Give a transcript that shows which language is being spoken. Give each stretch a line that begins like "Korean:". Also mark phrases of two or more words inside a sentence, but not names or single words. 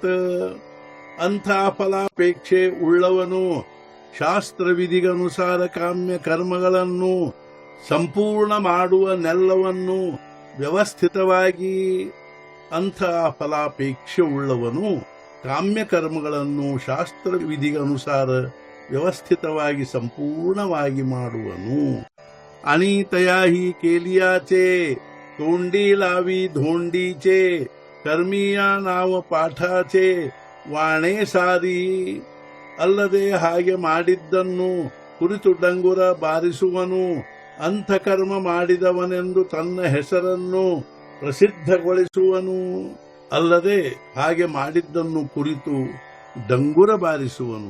Kannada: ಅಂಥ ಫಲಾಪೇಕ್ಷೆ ಉಳ್ಳವನು ಶಾಸ್ತ್ರವಿಧಿಗನುಸಾರ ಕಾಮ್ಯ ಕರ್ಮಗಳನ್ನು ಸಂಪೂರ್ಣ ಮಾಡುವ ನೆಲ್ಲವನ್ನು ವ್ಯವಸ್ಥಿತವಾಗಿ ಅಂಥ ಫಲಾಪೇಕ್ಷೆ ಉಳ್ಳವನು ಕಾಮ್ಯ ಕರ್ಮಗಳನ್ನು ಶಾಸ್ತ್ರವಿಧಿಗನುಸಾರ ವ್ಯವಸ್ಥಿತವಾಗಿ ಸಂಪೂರ್ಣವಾಗಿ ಮಾಡುವನು।
Marathi: अनीतया हि केलियाचे तोंडी लावी धोंडीचे कर्मिया नाव पाठाचे वाणे सारी।
Kannada: ಅಲ್ಲದೆ ಹಾಗೆ ಮಾಡಿದ್ದನ್ನು ಕುರಿತು ಡಂಗುರ ಬಾರಿಸುವನು ಅಂಥಕರ್ಮ ಮಾಡಿದವನೆಂದು ತನ್ನ ಹೆಸರನ್ನು ಪ್ರಸಿದ್ಧಗೊಳಿಸುವನು। ಅಲ್ಲದೆ ಹಾಗೆ ಮಾಡಿದ್ದನ್ನು ಕುರಿತು ಡಂಗುರ ಬಾರಿಸುವನು।